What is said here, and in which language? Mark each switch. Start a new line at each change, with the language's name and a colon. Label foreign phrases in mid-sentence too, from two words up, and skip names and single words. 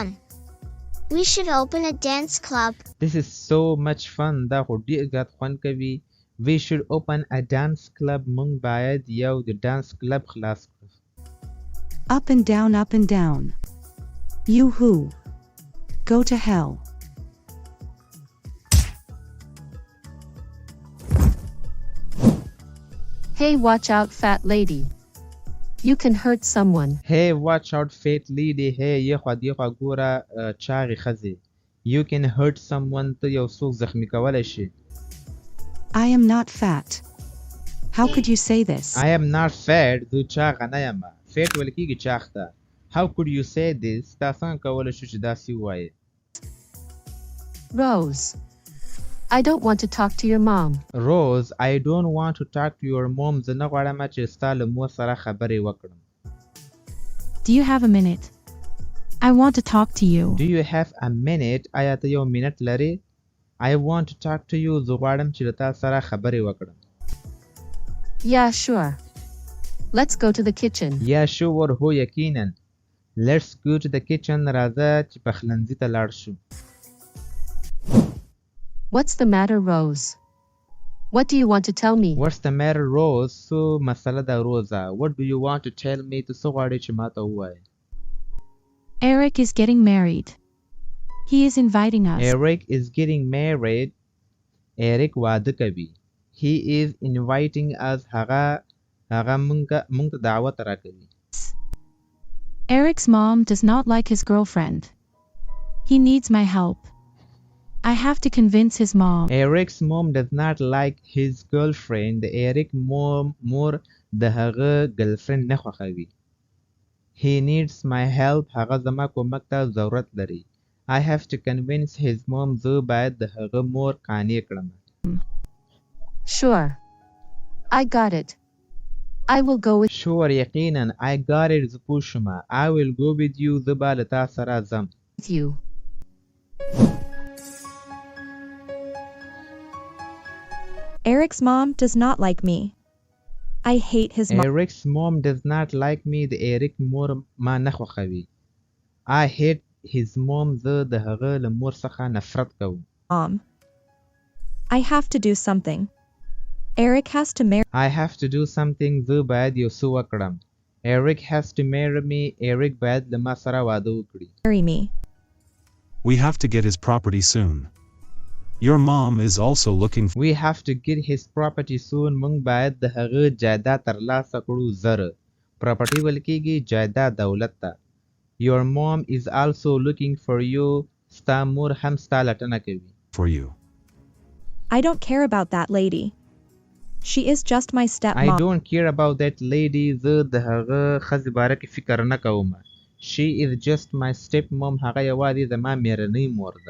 English: We should open a dance club. This is so much fun.
Pashto: دا خو ډېر زیات خوند کوي.
English: We should open a dance club.
Pashto: موږ باید یو د
English: dance club
Pashto: خلاص کړو.
English: Up and down, up and down. You-hoo. Go to hell. Hey, watch out, fat lady. You can hurt someone. Hey, watch out, fat lady.
Pashto: Hey, یخوا دیخوا ګوره چاغې ښځې.
English: You can hurt someone.
Pashto: ته یو څوک زخمی کولی شي.
English: I am not fat. How could you say this? I am not fat
Pashto: زه چاغ نه یم fat ویل کېږي چاغ ته
English: How could you say this
Pashto: تا څنګه کولی شو چې داسې ووایې
English: Rose. I don't want to talk to your mom. Rose I don't want to talk to your mom
Pashto: زه نه غواړم چې ستا له مور سره خبرې وکړم
English: Do you have a minute? I want to talk to you. Do you have a minute
Pashto: آیا ته یو منټ لرې
English: I want to talk to you
Pashto: زه غواړم چې له تا سره خبرې وکړم
English: Yeah, sure. Let's go to the kitchen. Yeah sure
Pashto: هو یقینا
English: Let's go to the kitchen
Pashto: راځه چې پخلنځي ته لاړ شو
English: What's the matter, Rose? What do you want to tell me? What's the matter Rose so
Pashto: مسله ده روزه
English: What do you want to tell me
Pashto: ته څه غواړې چې ما ته ووایې
English: Eric is getting married. He is inviting us. Eric is getting married Eric
Pashto: واده کوي
English: He is inviting us
Pashto: هغه مونږ ته دعوت راکوي
English: Eric's mom does not like his girlfriend. He needs my help. I have to convince his mom. Eric's mom does not like his girlfriend.
Pashto: Eric مور د هغه girlfriend نه خوښوي.
English: He needs my help.
Pashto: هغه زما کومک ته ضرورت لري.
English: I have to convince his mom.
Pashto: زه باید د هغه مور قانع کړم.
English: Sure. I got it. I will go with
Pashto: Sure یقینا
English: I got it
Pashto: زه پوه شوم.
English: I will go with you.
Pashto: زه به له تا سره ځم.
English: you. Eric's mom does not like me. I hate his mom. Eric's mom does not like me.
Pashto: د Eric مور ما نه خوښوي.
English: I hate his mom.
Pashto: زه د هغه له مور څخه نفرت کوم.
English: I have to do something. Eric has to marry. I have to do something.
Pashto: زه باید یو څه وکړم.
English: Eric has to marry me.
Pashto: Eric باید له ما سره واده وکړي.
English: Me. We have to get his property soon. Your mom is also looking for. We have to get his property soon.
Pashto: مونږ باید د هغه جایداد ترلاسه کړو زر. Property ویل کېږي جایداد دولت ته.
English: Your mom is also looking for you.
Pashto: ستا مور هم ستا لټنه کوي.
English: For you. I don't care about that lady. She is just my stepmom. I don't care about that lady.
Pashto: زه د هغه ښځې باره کې فکر نه کوم.
English: She is just my stepmom.
Pashto: هغه یوازې زما میرنۍ مور ده.